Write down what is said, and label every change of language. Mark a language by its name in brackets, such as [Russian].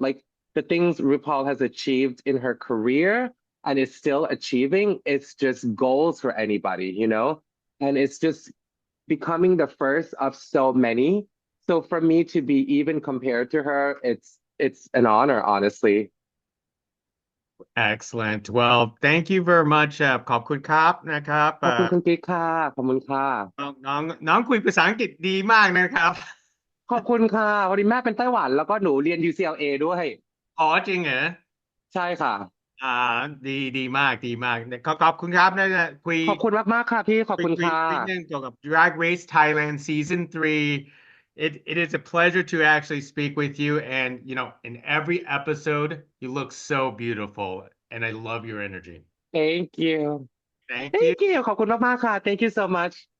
[English] Like the things RuPaul has achieved in her career and is still achieving, it's just goals for anybody, you know? And it's just becoming the first of so many. So for me to be even compared to her, it's an honor, honestly. Excellent. Well, thank you very much. [Thai] ขอบคุณครับนะครับ ขอบคุณคุณกิ๊กค่ะขอบคุณค่ะ น้องคุยภาษาอังกฤษดีมากนะครับ ขอบคุณค่ะพอดีแม่เป็นไต้หวันแล้วก็หนูเรียน UCLA ด้วย อ๋อจริงเหรอ ใช่ค่ะ อ่าดีมากขอบคุณครับนะคุย ขอบคุณมากๆค่ะพี่ขอบคุณค่ะ นิดนึงเกี่ยวกับ Drag Race Thailand Season 3. [English] It is a pleasure to actually speak with you. And, in every episode, you look so beautiful. And I love your energy. Thank you Thank you. Thank you [Thai] ขอบคุณมากๆค่ะ [English] Thank you so much